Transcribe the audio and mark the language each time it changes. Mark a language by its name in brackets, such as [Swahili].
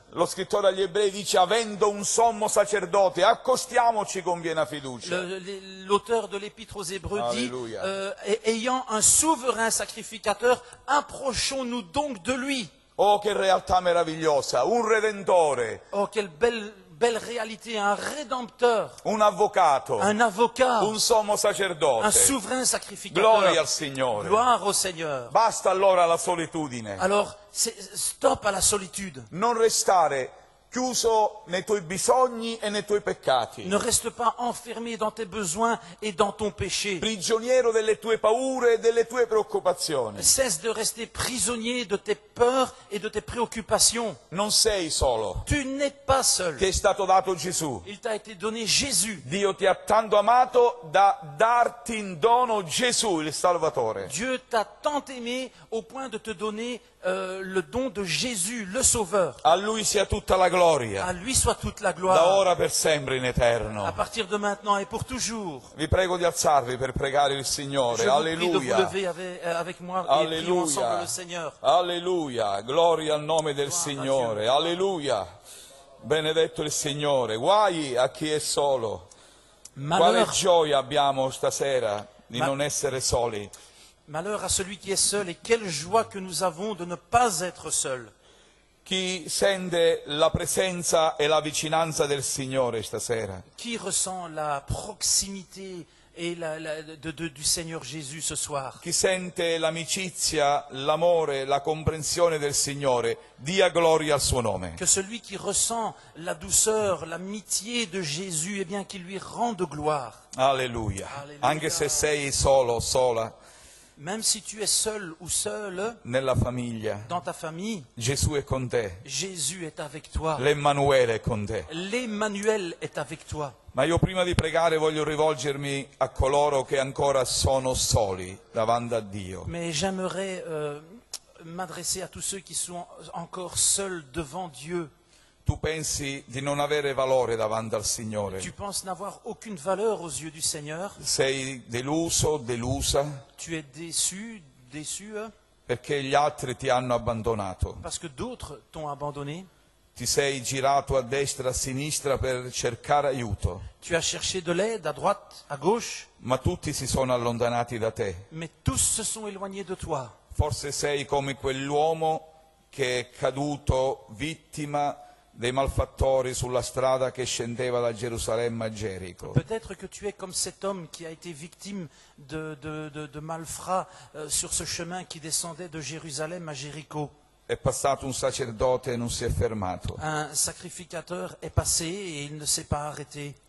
[Italian] Lo scrittore agli ebrei dice, avendo un sommo sacerdote, accostiamoci con piena fiducia. [French] L'auteur de l'épître aux Hébreux dit, Alléluia. ayant un souverain sacrificateur, approchons-nous donc de lui. [Italian] Oh, che realtà meravigliosa, un redentore, [French] Oh, quelle belle réalité, un rédempteur, [Italian] un avvocato, [French] un avocat, [Italian] un sommo [French] un [Italian] sacerdote. [French] souverain sacrificateur. [Italian] Gloria al Signore. [French] Gloire au Seigneur. [Italian] Basta allora la solitudine. [French] Alors, stop à la solitude. [Italian] Non restare chiuso nei tuoi bisogni e nei tuoi peccati. [French] Ne reste pas enfermé dans tes besoins et dans ton péché. [Italian] Prigioniero delle tue paure e delle tue preoccupazioni. [French] Cesse de rester prisonnier de tes peurs et de tes préoccupations. [Italian] Non sei solo. [French] Tu n'es pas seul. [Italian] Ti è stato dato Gesù. [French] Il t'a été donné Jésus. [Italian] Dio ti ha tanto amato da darti in dono Gesù, il Salvatore. [French] Dieu t'a tant aimé au point de te donner le don de Jésus, le Sauveur. [Italian] A Lui sia tutta la [French] À [Italian] gloria, [French] lui soit toute la [Italian] da [French] gloire, [Italian] ora per sempre in [French] à [Italian] eterno. [French] partir de maintenant et pour toujours. [Italian] Vi prego di alzarvi per pregare il Signore. [French] Je vous prie de vous [Italian] Alleluia. [French] lever avec moi et prions ensemble [Italian] Alleluia. [French] le Seigneur. [Italian] Alleluia. Gloria al nome del Signore. Alleluia. Benedetto il Signore. Guai a chi è solo. Quale [French] Malheur, [Italian] gioia abbiamo stasera di [French] Ma- [Italian] non essere soli. [French] malheur à celui qui est seul, et quelle joie que nous avons de ne pas être seuls. [Italian] Chi sente la presenza e la vicinanza del Signore stasera? [French] Qui ressent la proximité et du Seigneur Jésus ce soir? [Italian] Chi sente l'amicizia, l'amore, la comprensione del Signore? Dia gloria al suo nome. [French] Que celui qui ressent la douceur, l'amitié de Jésus, eh bien qu'il lui rende gloire. [Italian] Alleluia. Alleluia. Anche se sei solo, sola, [French] Même si tu es seul ou seule [Italian] nella famiglia, [French] dans ta famille, [Italian] Gesù è con te. [French] Jésus est avec toi. [Italian] L'Emmanuele è con te. [French] L'Emmanuel est avec toi. [Italian] Ma io prima di pregare voglio rivolgermi a coloro che ancora sono soli davanti a Dio. [French] Mais j'aimerais m'adresser à tous ceux qui sont encore seuls devant Dieu. [Italian] Tu pensi di non avere valore davanti al Signore? [French] Tu penses n'avoir aucune valeur aux yeux du Seigneur. [Italian] Sei deluso, delusa, [French] Tu es déçu, [Italian] perché gli altri ti hanno abbandonato. [French] parce que d'autres t'ont abandonné. [Italian] Ti sei girato a destra, a sinistra per cercare aiuto, [French] Tu as cherché de l'aide à droite, à gauche, [Italian] ma tutti si sono allontanati da te. [French] mais tous se sont éloignés de toi. [Italian] Forse sei come quell'uomo che è caduto vittima dei malfattori sulla strada che scendeva da Gerusalemme a Gerico. [French] Peut-être que tu es comme cet homme qui a été victime de malfrats sur ce chemin qui descendait de Jérusalem à Jéricho. [Italian] È passato un sacerdote e non si è fermato. [French] Un sacrificateur est passé et il ne s'est pas arrêté.